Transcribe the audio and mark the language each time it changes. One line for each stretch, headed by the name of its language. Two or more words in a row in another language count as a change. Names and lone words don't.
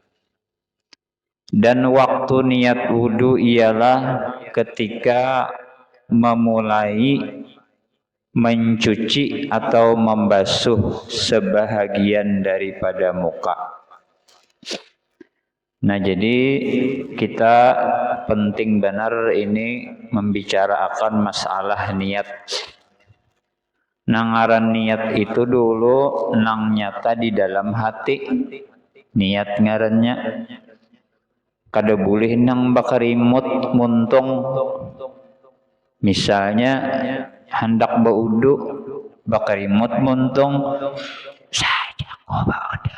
Indonesian: Dan waktu niat wudu ialah ketika memulai mencuci atau membasuh sebahagian daripada muka. Nah, jadi kita penting benar ini membicarakan masalah niat.
Banjar: Nangaran niat itu dulu nang nyata di dalam hati. Niat ngarannya kada boleh nang bakarimut muntung. Misalnya hendak baudu bakarimut muntung saja kok baudu.